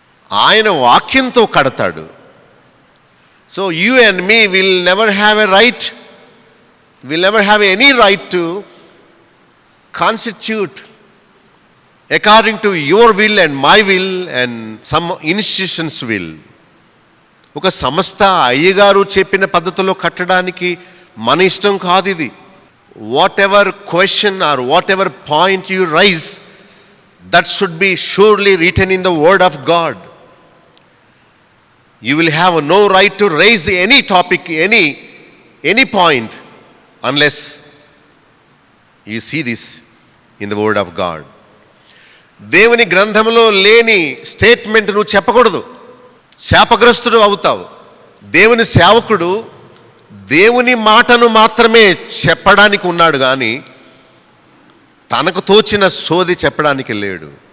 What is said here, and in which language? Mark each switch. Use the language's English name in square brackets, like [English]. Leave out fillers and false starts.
[Telugu] ఆయన వాక్యంతో కడతాడు. [English] So you and me will never have a right, will never have any right to constitute according to your will and my will and some institutions will. [Telugu] ఒక సంస్థ అయ్యగారు చెప్పిన పద్ధతిలో కట్టడానికి మన ఇష్టం కాదు ఇది. [English] Whatever question or whatever point you raise, that should be surely written in the word of God. You will have no right to raise any topic, any point unless you see this in the word of God. [Telugu] దేవుని గ్రంథంలో లేని statement నువ్వు చెప్పకూడదు, శాపగ్రస్తుడు అవుతావు. దేవుని సేవకుడు దేవుని మాటను మాత్రమే చెప్పడానికి ఉన్నాడు కానీ తనకు తోచిన సోది చెప్పడానికి లేడు.